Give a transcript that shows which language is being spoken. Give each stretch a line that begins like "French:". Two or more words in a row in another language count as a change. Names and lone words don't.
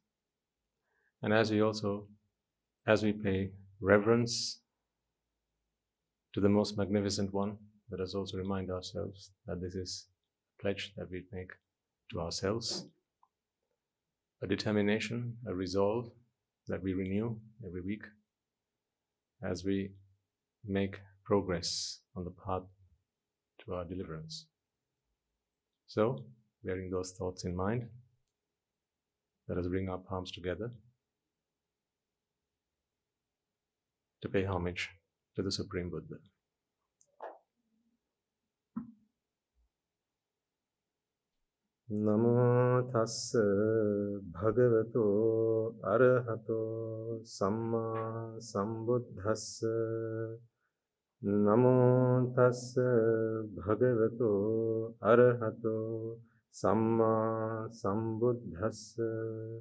English: And as we pay reverence to the most magnificent one, let us also remind ourselves that this is a pledge that we make to ourselves, a determination, a resolve that we renew every week as we make progress on the path to our deliverance. So, bearing those thoughts in mind, let us bring our palms together to pay homage to the Supreme Buddha.
Pali: Namo tassa bhagavato arahato samma sambuddhassa. Namo tassa bhagavato arahato samma sambuddhassa.